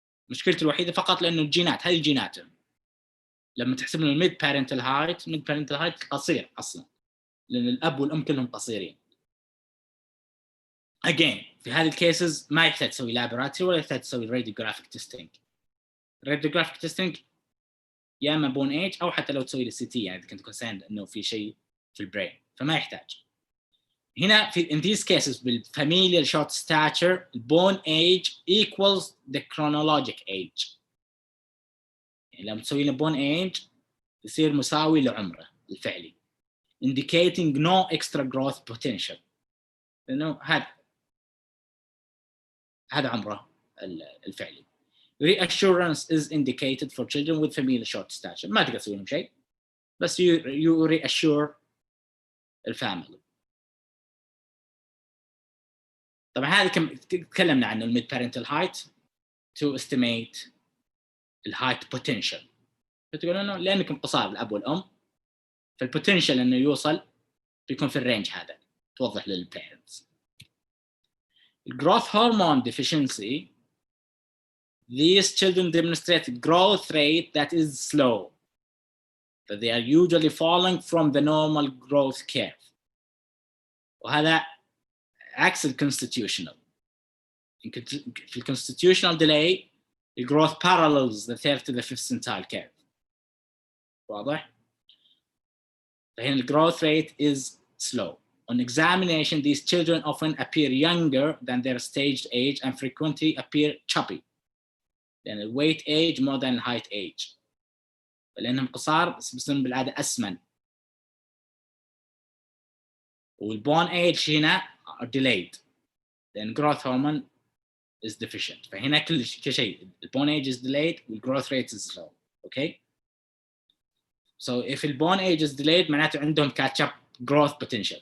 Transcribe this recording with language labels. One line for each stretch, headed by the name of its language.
Arabic: مشكلته الوحيده فقط لانه الجينات، هذه جيناته لما تحسب له الميد بارنتال هايت، الميد بارنتال هايت قصير اصلا لان الاب والام كلهم قصيرين. again في هذه الكيسز ما يحتاج تسوي لابوراتوري ولا يحتاج تسوي راديوجرافيك تيستينج. راديوجرافيك تيستينج يا اما بون ايج او حتى لو تسوي السي تي، يعني اذا كنت كونسيرند انه في شيء في البرين فما يحتاج. هنا في
English: in these cases بالfamilial short stature bone age equals the chronologic age.
Arabic: يعني لما تسوي له bone age يصير مساوي لعمره الفعلي
English: indicating no extra growth potential،
Arabic: لانه هذا عمره الفعلي.
English: Reassurance is indicated for children with familial short stature.
Arabic: ما تقدر تسوي لهم شيء بس
English: you reassure
Arabic: الفاميلي. طبعا هذا تكلمنا عنه الميد بارنتال هايت
English: to estimate
Arabic: الهايت بوتنشال. فتقول انه لانكم قصار الاب والام فالبوتنشال انه يوصل بيكون في الرينج هذا، توضح للبيرنتس.
English: Growth hormone deficiency, these children demonstrate growth rate that is slow, that they are usually falling from the normal growth curve.
Arabic: وهذا عكس الconstitutional. في
English: الconstitutional delay the growth parallels the third to the fifth centile curve.
Arabic: واضح؟ فهنا
English: the growth rate is slow. On examination, these children often appear younger than their staged age and frequently appear chubby.
Arabic: لأن
English: the weight age more than height age.
Arabic: لأنهم قصار بس بالعادة أسمن.
English: والbone age
Arabic: هنا
English: are delayed.
Arabic: لأن
English: growth hormone is deficient.
Arabic: فهنا كل شيء
English: الbone age is delayed والgrowth rate is slow. Okay? So if الbone age is delayed
Arabic: معناته عندهم
English: catch up growth potential.